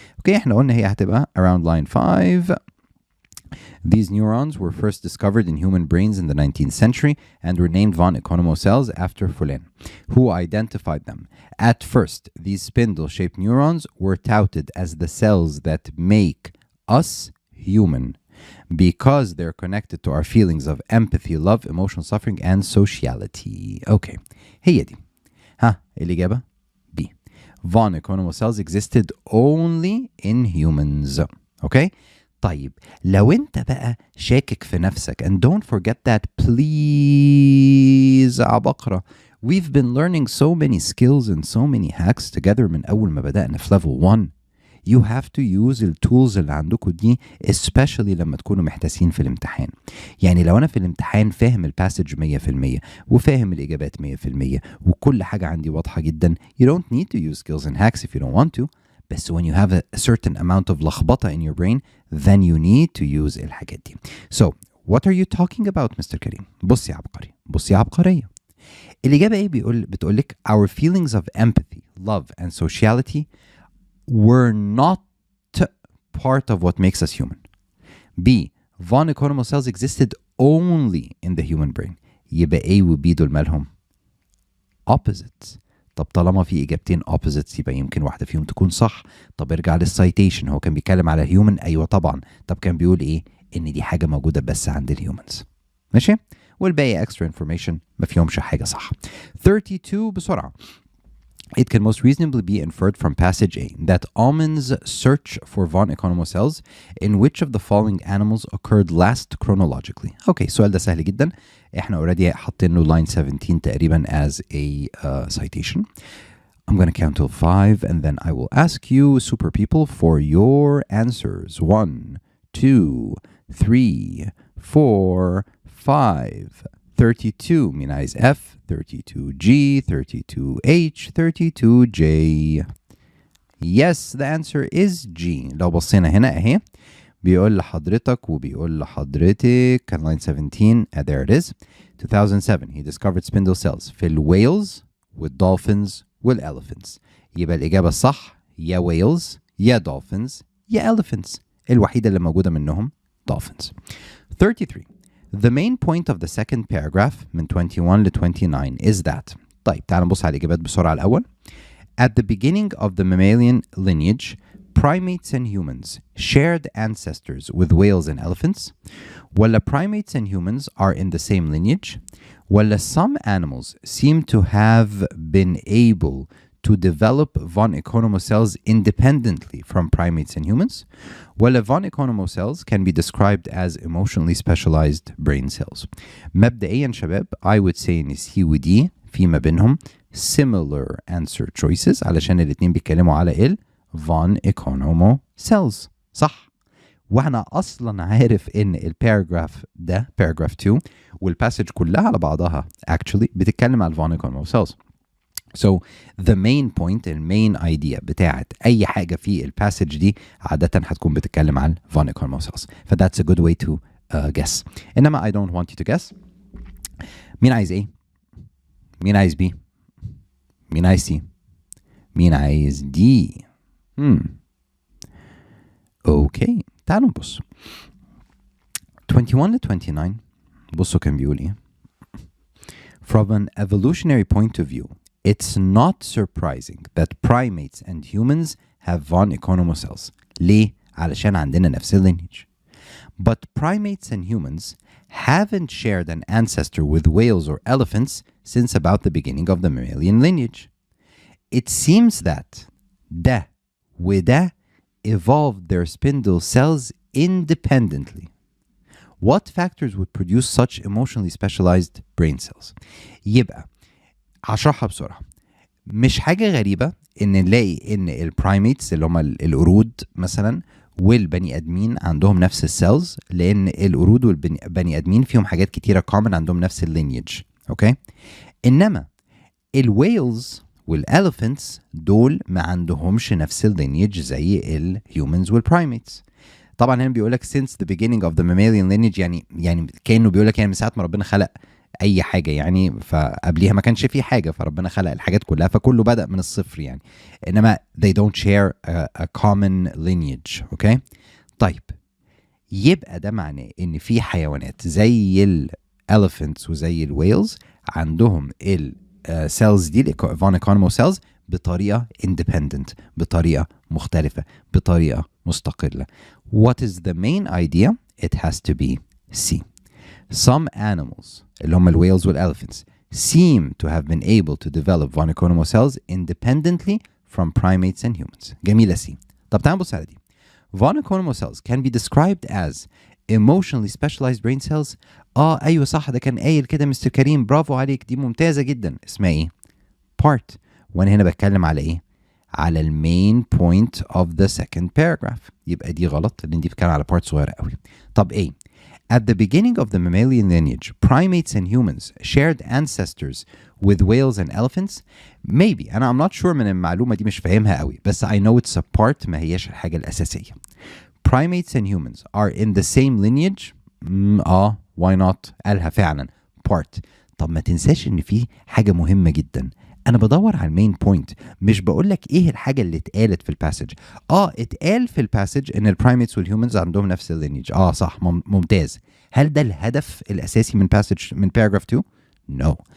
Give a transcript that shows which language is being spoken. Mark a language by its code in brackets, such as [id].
[ar] Okay, احنا قلنا هي هتبقى [en] around line 5. These neurons were first discovered in human brains in the 19th century and were named von Economo cells after Fulin, who identified them. At first, these spindle-shaped neurons were touted as the cells that make us human because they're connected to our feelings of empathy, love, emotional suffering, and sociality. [ar] Okay, هي دي. الإجابة B. [en] Von Economo cells existed only in humans. Okay? [ar] طيب لو انت بقى شاكك في نفسك [en] and don't forget that please [ar] عبقرة. [en] We've been learning so many skills and so many hacks together [ar] من أول ما بدأنا في [en] level 1. You have to use [ar] التولز اللي عندكم دي especially لما تكونوا محتاسين في الامتحان. يعني لو أنا في الامتحان فاهم الباسج 100% وفاهم الإجابات 100% وكل حاجة عندي واضحة جدا, [en] you don't need to use skills and hacks if you don't want to. بس when you have a certain amount of لخبطة in your brain, then you need to use [ar] الحاجات دي. [en] So, what are you talking about, Mr. [ar] كريم? بص يا عبقري, بص يا عبقرية. الإجابة إيه بتقولك [en] our feelings of empathy, love, and sociality were not part of what makes us human. B. Von Economo cells existed only in the human brain. [ar] يبقى A و B دول مالهم opposites. طب طالما في إجابتين opposites يبقى يمكن واحدة فيهم تكون صح. طب ارجع للسايتيشن, هو كان بيتكلم على human. أيوة طبعا. طب كان بيقول إيه؟ إن دي حاجة موجودة بس عند الهيومنز. ماشي؟ والباقي extra information ما فيهمش حاجة صح. 32 بسرعة. [en] It can most reasonably be inferred from passage A that Allman's search for von Economo cells in which of the following animals occurred last chronologically. [ar] Okay, السؤال ده سهل جدا. احنا already حاطين له line 17 تقريبا as a citation. [en] I'm going to count till 5 and then I will ask you, super people, for your answers. 1, 2, 3, 4, 5. 32 Mina is F, 32G, 32H, 32J. Yes, the answer is G. [ar] لو بصينا هنا اهي بيقول لحضرتك وبيقول لحضرتك كان line 17 [en] there it is 2007 he discovered spindle cells [ar] في الويلز والدولفينز والelephants. يبقى الإجابة الصح يا whales يا dolphins يا elephants. الوحيدة اللي موجودة منهم dolphins. 33. [en] The main point of the second paragraph [ar] من 21 ل 29 [en] is that. [ar] طيب تعال نبص على الإجابات بسرعة الأول. [en] At the beginning of the mammalian lineage, primates and humans shared ancestors with whales and elephants. ولا primates and humans are in the same lineage. ولا some animals seem to have been able to develop von Economo cells independently from primates and humans. ولا von Economo cells can be described as emotionally specialized brain cells. [ar] مبدئيا شباب [en] I would say [ar] ان C و D في ما بينهم [en] similar answer choices [ar] علشان الاتنين بيتكلموا على ال von Economo cells. صح. وانا اصلا عارف ان الباراجراف ده paragraph 2 والباسج كلها على بعضها actually بتتكلم على von Economo cells. So the main point المين idea بتاعت اي حاجه في الباسج دي عاده هتكون بتتكلم عن von Economo cells. [en] ف that's a good way to guess. [ar] انما [en] I don't want you to guess. [ar] مين عايز ايه؟ مين عايز B؟ مين عايز C؟ مين عايز D؟ اوكي تعالوا نبص. 21 ل 29 بصوا كان بيقول ايه. [en] From an evolutionary point of view, it's not surprising that primates and humans have von Economo cells. [ar] ليه؟ علشان عندنا نفس lineage. [en] But primates and humans haven't shared an ancestor with whales or elephants since about the beginning of the mammalian lineage. It seems that [ar] ده وده [en] evolved their spindle cells independently. What factors would produce such emotionally specialized brain cells? [ar] يبقى هشرحها بسرعة. مش حاجة غريبة ان نلاقي ان البرايميتس اللي هم القرود مثلا والبني ادمين عندهم نفس السيلز لان القرود والبني ادمين فيهم حاجات كتيرة common عندهم نفس اللينيج. اوكي. انما الويلز والاليفنتس دول ما عندهمش نفس اللينيج زي الهيومنز والبرايميتس. طبعا هنا بيقول لك [en] since the beginning of the mammalian lineage [ar] يعني كانه بيقول لك يعني من ساعه ما ربنا خلق اي حاجه يعني فقبليها ما كانش فيه حاجه فربنا خلق الحاجات كلها فكله بدأ من الصفر يعني. [en] انما they don't share a common lineage. Okay. [ar] طيب يبقى ده معناه ان في حيوانات زي الاليفنتس وزي الويلز عندهم السيلز دي von Economo cells بطريقه independent بطريقه مختلفه بطريقه مستقله. [en] What is the main idea? It has to be C. Some animals [ar] اللي هم الويلز [en] والelephants seem to have been able to develop von Economo cells independently from primates and humans. [ar] جميلة C. طب تعال نبص على دي. [en] Von Economo cells can be described as emotionally specialized brain cells. [ar] ايوه صح ده كان قايل كده مستر كريم برافو عليك دي ممتازة جدا. اسمها ايه؟ part. وانا هنا بتكلم على ايه؟ على المين point of the second paragraph. يبقى دي غلط لان دي بتتكلم على part صغيرة قوي. [en] طب ايه؟ At the beginning of the mammalian lineage, primates and humans shared ancestors with whales and elephants. Maybe. I'm not sure [ar] من المعلومة دي مش فاهمها قوي بس [en] I know it's a part [ar] ما هياش الحاجة الأساسية. [en] Primates and humans are in the same lineage. Why not? [ar] قالها فعلا part. طب ما تنساش ان في حاجة مهمة جدا. انا بدور على المين بوينت مش بقول لك ايه الحاجه اللي اتقالت في الباسج. اتقال في الباسج ان البرايميتس والهيومنز عندهم نفس اللينيج. صح ممتاز. هل ده الهدف الاساسي من باسج من باراجراف 2؟ نو.